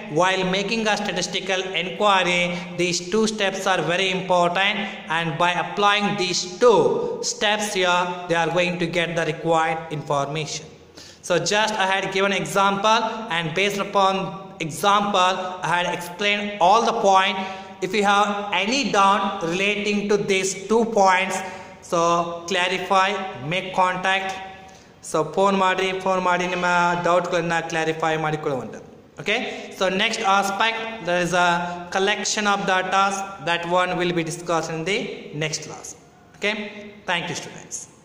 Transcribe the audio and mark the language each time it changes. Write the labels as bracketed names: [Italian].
[English] While making a statistical enquiry, these two steps are very important, and by applying these two steps here, they are going to get the required information. So just I had given example, and based upon example I had explained all the point. If you have any doubt relating to these 2 points, so clarify, make contact. [Kannada] So phone ಮಾಡಿ ನಿಮ್ಮ ಡೌಟ್ಗಳನ್ನು clarify ಮಾಡಿಕೊಳ್ಳುವಂಥದ್ದು. [English] Okay, so next aspect, there is a collection of data. That one will be discussed in the next class. Okay, thank you students.